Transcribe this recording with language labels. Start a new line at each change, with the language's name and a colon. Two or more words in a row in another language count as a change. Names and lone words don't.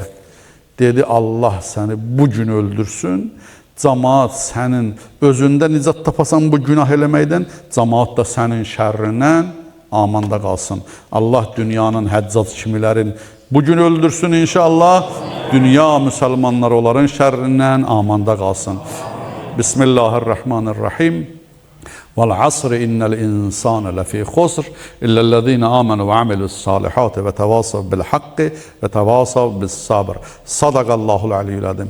Azerbaijani: Dedi, Allah səni bu gün öldürsün, cəmaat sənin özündə nicat tapasan bu günah eləməkdən, cəmaat da sənin şərrindən amanda qalsın. Allah dünyanın həccac kimilərin bu gün öldürsün inşallah, dünya müsəlmanlar onların şərrindən amanda qalsın.
Arabic: Bismillahirrahmanirrahim. والعصر إن الإنسان لفي خسر إلا الذين آمنوا وعملوا الصالحات وتواصوا بالحق وتواصوا بالصبر. صدق الله العلي العظيم.